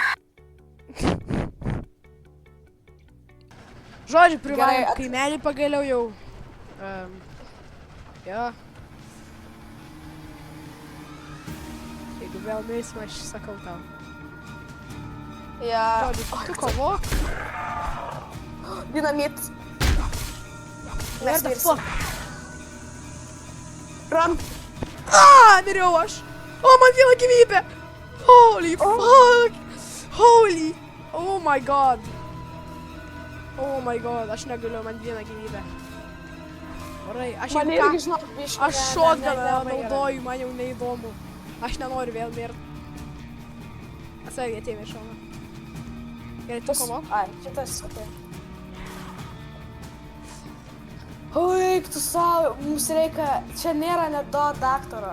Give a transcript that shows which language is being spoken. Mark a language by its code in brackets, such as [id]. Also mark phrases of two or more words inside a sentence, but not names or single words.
[lt] Žodžiu, privalom Gerai, kaimelį pagaliau jau. Jo. Jeigu vėl mirsim, aš sakau tau. Ja. Žodžiu, tu kovok. Dinamit. [en] Where the fuck? Run. [lt] Miriau aš. O, man viena gyvybė. [en] Holy fuck. Holy. Oh my god. Oh my god, [lt] aš negaliu, man viena gyvybė. Gerai, aš Man jeigu ką... irgi, žinok, biškį. Aš shotguną naudoju, man jau neįdomu. Aš nenoriu vėl mirt. Atsargiai ateina iš šono. Gerai, tu kovok. Ai, šitas, okei. Eik tu savo, mums reikia, čia nėra net do daktaro.